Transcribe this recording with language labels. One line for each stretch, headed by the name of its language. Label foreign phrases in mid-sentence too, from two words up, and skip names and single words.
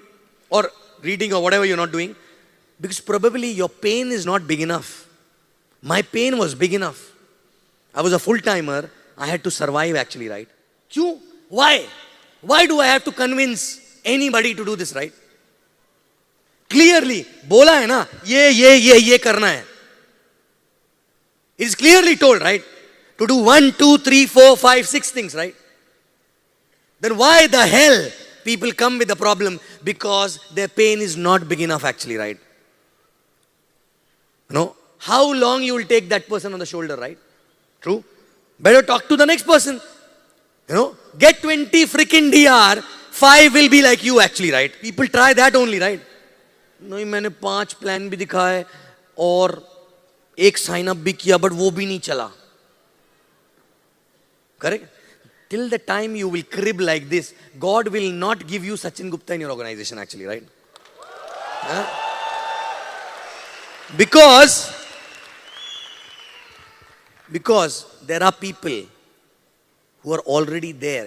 English: Or reading or whatever you're not doing? Because probably your pain is not big enough. My pain was big enough. I was a full-timer. I had to survive actually, right? Why? Why do I have to convince anybody to do this, right?
Hindi: Clearly, बोला है ना, ये करना है.
English: It's clearly told, right? To do 1, 2, 3, 4, 5, 6 things, right? Then why the hell people come with the problem? Because their pain is not big enough actually, right? How long you will take that person on the shoulder, right? True? Better talk to the next person. Get 20 freaking DR, 5 will be like you actually, right? People try that only, right?
Hindi: नहीं मैंने 5 प्लान भी दिखाए और 1 साइन अप भी किया बट वो भी नहीं चला.
English: Correct? Till the time you will crib like this, God will not give you Sachin Gupta in your organization actually, right? Because there are people who are already there.